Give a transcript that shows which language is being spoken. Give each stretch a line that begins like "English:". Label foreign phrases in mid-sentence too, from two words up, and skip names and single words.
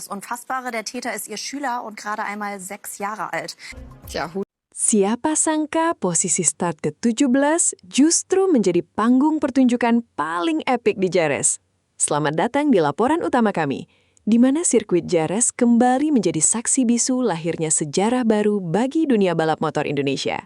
German: Das Unfassbare, der Täter ist ihr Schüler und gerade einmal 6 Jahre alt.
Indonesian: Siapa sangka posisi start ke-17 justru menjadi panggung pertunjukan paling epik di Jerez. Selamat datang di laporan utama kami, di mana sirkuit Jerez kembali menjadi saksi bisu lahirnya sejarah baru bagi dunia balap motor Indonesia.